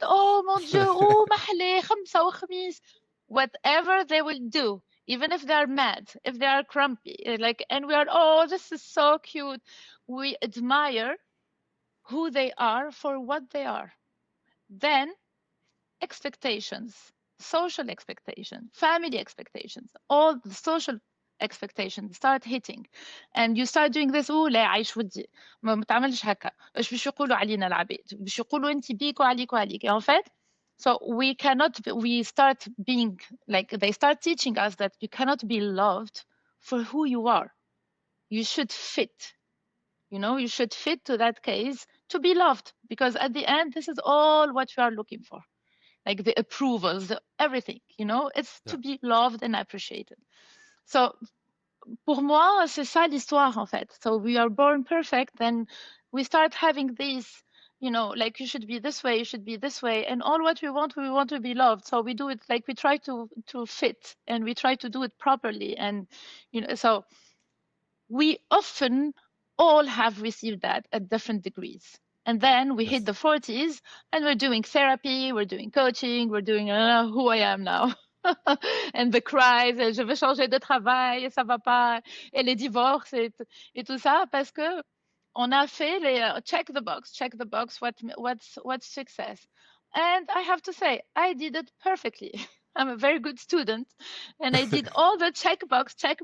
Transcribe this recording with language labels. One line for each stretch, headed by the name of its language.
French: Oh mon Dieu,
English: oh
Arabic: محلاه خمسة وخميس.
English: Whatever they will do, even if they are mad, if they are grumpy, like, and we are, oh, this is so cute. We admire who they are for what they are. Then expectations, social expectations, family expectations, all the social expectations start hitting, and you start doing this.
Arabic: لا عايش ودي ما تعملش هكا، ايش باش يقولوا علينا العباد، باش يقولوا انت بيك وعليك وعليك.
French: En fait,
English: So we start being like, they start teaching us that you cannot be loved for who you are. You should fit, you should fit to that case to be loved, because at the end, this is all what you are looking for. Like the approvals, everything, it's Yeah. to be loved and appreciated.
French: So pour moi, c'est ça l'histoire, en fait.
English: So we are born perfect, then we start having these, like, you should be this way, you should be this way. And all what we want to be loved. So we do it, like, we try to fit, and we try to do it properly. And, so we often all have received that at different degrees. And then we hit Yes. the 40s and we're doing therapy, we're doing coaching, we're doing who I am now. And the cries,
French: je veux changer de travail, ça va pas, et les divorces et tout ça, parce que on a fait les
English: check the box, what's success. And I have to say, I did it perfectly. I'm a very good student, and I did all the check box.